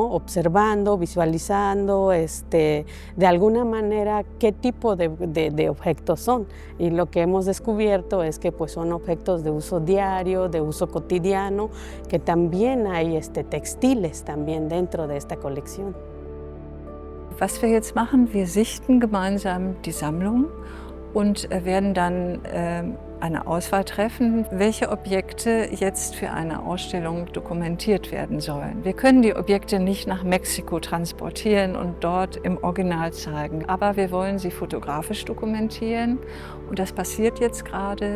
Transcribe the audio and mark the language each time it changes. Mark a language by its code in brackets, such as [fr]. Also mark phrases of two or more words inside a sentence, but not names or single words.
[es] Observando, visualizando de alguna manera qué tipo de objetos son. Y lo que hemos descubierto es que pues, son objetos de uso diario, de uso cotidiano, que también hay textiles también dentro de esta colección. [de] Was wir jetzt machen, wir sichten gemeinsam die Sammlung und werden dann eine Auswahl treffen, welche Objekte jetzt für eine Ausstellung dokumentiert werden sollen. Wir können die Objekte nicht nach Mexiko transportieren und dort im Original zeigen, aber wir wollen sie fotografisch dokumentieren und das passiert jetzt gerade.